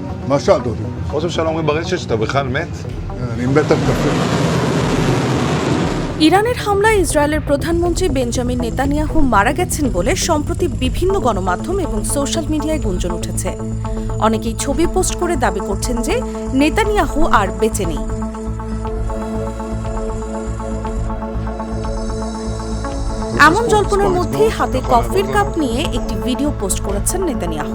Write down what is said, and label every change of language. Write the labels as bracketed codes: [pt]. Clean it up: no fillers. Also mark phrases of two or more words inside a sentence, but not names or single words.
[he] מה שאלת אותי? ראש הממשלה אומרים ברשת שאתה בכלל מת? אני מת על קפה. [bn] ইরানের হামলায় ইসরায়েলের প্রধানমন্ত্রী বেঞ্জামিন নেতানিয়াহু মারা গেছেন বলে সম্প্রতি বিভিন্ন গণমাধ্যম এবং [en] social media [bn] গুঞ্জন উঠেছে। অনেকেই ছবি পোস্ট করে দাবি করছেন যে নেতানিয়াহু আর বেঁচে নেই। এমন জল্পনার মধ্যেই হাতে কফির কাপ নিয়ে একটি ভিডিও পোস্ট করেছেন নেতানিয়াহু।